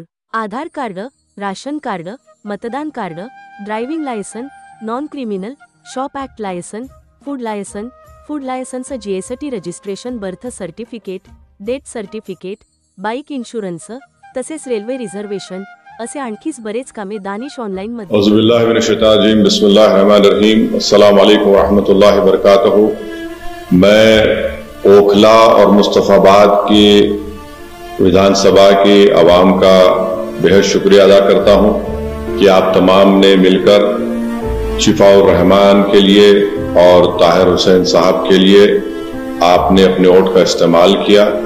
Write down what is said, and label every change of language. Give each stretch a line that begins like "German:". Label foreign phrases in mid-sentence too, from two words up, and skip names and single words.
Marathi: आधार कार्ड, राशन कार्ड, मतदान कार्ड,
English: driving license, non criminal, shop act license, food license, GST registration, birth certificate, death certificate, bike insurance,
Marathi: तसेच
English: railway reservation
Marathi: असे आणखीच बरेच कामे दानिश ऑनलाईन मध्ये.
Arabic: أعوذ بالله من الشيطان الرجيم. بسم الله الرحمن الرحيم. السلام عليكم ورحمة الله وبركاته.
Hindi: मैं ओखला और मुस्तफाबाद की विधानसभा की आवाम का बेहद शुक्रिया अदा करता हूं कि आप तमाम ने मिलकर शिफाउर रहमान के लिए और ताहिर हुसैन साहब के लिए आपने अपने वोट का इस्तेमाल किया.